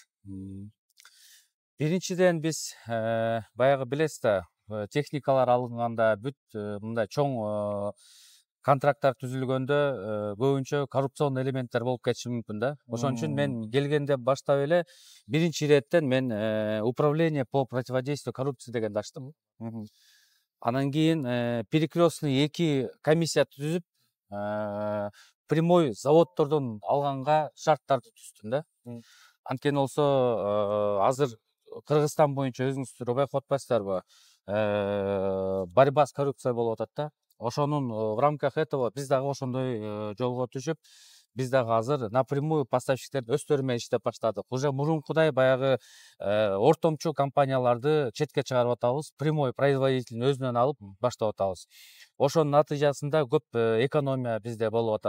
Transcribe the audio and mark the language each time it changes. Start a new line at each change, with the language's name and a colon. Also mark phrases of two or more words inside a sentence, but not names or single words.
Kyrgyz: Биринчиден биз баягы билесиз да, техникалар алынганда бүт мындай чоң контракттар түзүлгөндө көбүнчө коррупцион элементтер болуп кетиши мүмкүн да. Ошон үчүн мен келгенде баштап эле биринчи иреттен мен
Russian: управление по противодействию коррупции
Kyrgyz: дегенди ачтым. Анан кийин перекрестный 2 комиссия түзүп прямой заводдордон алганга шарттарды түздүм да. Анткени болсо азыр Кыргызстан боюнча өзүңүздөр байкап атпайсыздарбы?
Russian: Борьба с коррупцией
Kyrgyz: болуп атат да. Ошонун
Russian: в рамках этого
Kyrgyz: биз дагы ошондой жолго түшүп, биз дагы азыр напрямую поставщиктердин өздөрү менен иштеп баштадык. Уже мурункудай баягы ортомчу компанияларды четке чыгарып атабыз,
Russian: прямой производителдин
Kyrgyz: өзүнөн алып баштап атабыз. Ошонун натыйжасында көп экономия бизде болуп атат.